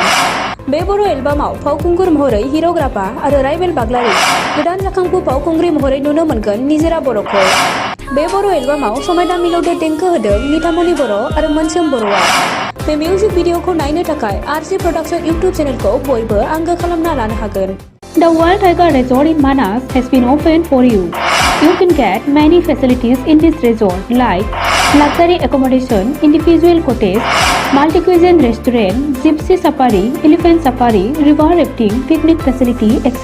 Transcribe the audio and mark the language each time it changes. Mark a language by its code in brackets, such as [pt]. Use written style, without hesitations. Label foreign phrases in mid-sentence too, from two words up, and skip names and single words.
[brx] बे बर' एलबामाव फावखुंगुर महरै हिर'ग्राफा आरो राइबेल बाग्लारि, गोदान जाखांफु फावखुंग्रि महरै नुनो मोनगोन निजोरा बर'खौ। बे बर' एलबामाव समायना मिलौदो देंखो होदों निथामनि बर' आरो मोनसोम बर'आ। बे [en] music videoखौ [brx] नायनो थाखाय आरजि प्रडाक्शन इउट्युब चेनेलखौ बयबो आंगो खालामना लानो हागोन। [en] The Wild Tiger Resort in Manas has been opened for you. You can get many facilities in this resort like luxury accommodation, individual cottage, multi-cuisine restaurant, gypsy safari, elephant safari, river rafting, picnic facility, etc.